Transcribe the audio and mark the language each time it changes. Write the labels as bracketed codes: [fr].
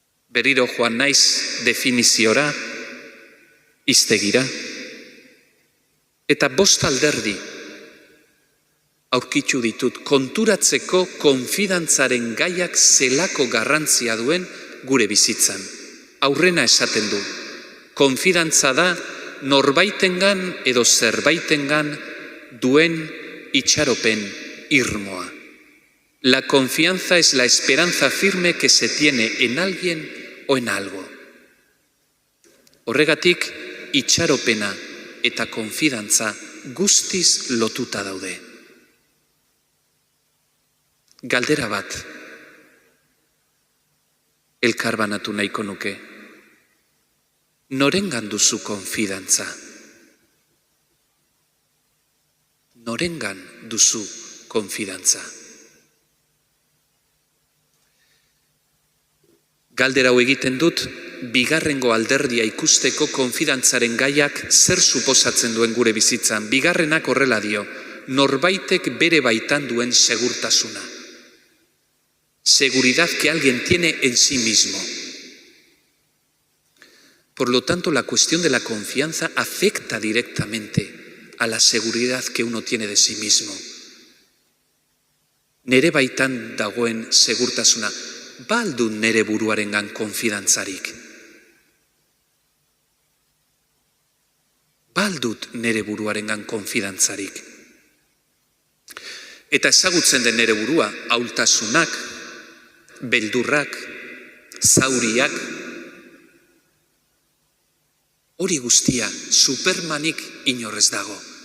[eu] Berriro joan naiz definiziora, hiztegira, eta 5 alderdi aurkitu ditut konturatzeko konfidantzaren gaiak zelako garrantzia duen gure bizitzan. Aurrena esaten du, konfidantza da norbaitengan edo zerbaitengan duen itxaropen irmoa. [es] La confianza es la esperanza firme que se tiene en alguien o en algo. [eu] Horregatik, itxaropena eta konfidantza guztiz lotuta daude. Galdera bat, elkarbanatu nahiko nuke. Norengan duzu konfidantza? Norengan duzu konfidantza? Galdera hau egiten dut, bigarrengo alderdia ikusteko konfidantzaren gaiak zer suposatzen duen gure bizitzan. Bigarrenak horrela dio, norbaitek bere baitan duen segurtasuna. [es] Seguridad que alguien tiene en sí mismo. Por lo tanto, la cuestión de la confianza afecta directamente a la seguridad que uno tiene de sí mismo. [eu] Nere baitan dagoen segurtasuna, ba al dut nere buruarengan konfidantzarik? Ba al dut nere buruarengan konfidantzarik? Eta ezagutzen den nere burua, ahultasunak, beldurrak, zauriak, hori guztia Supermanik inorrez dago.